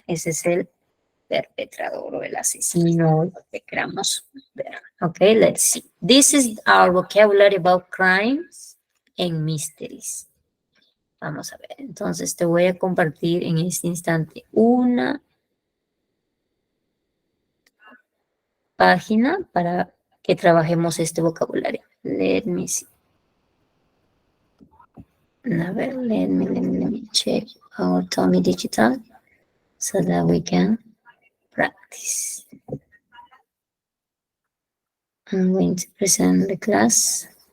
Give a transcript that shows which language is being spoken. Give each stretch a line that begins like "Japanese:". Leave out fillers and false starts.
Spanish: Ese es el perpetrador o el asesino, lo que queramos ver.
English: Okay, let's see. This is our vocabulary about crimes and mysteries.
Spanish: Vamos a ver, entonces te voy a compartir en este instante una página para que trabajemos este vocabulario.
English: Let me see.
Spanish: A ver,
English: let me check our Tommy Digital so that we can practice. I'm going to present the class.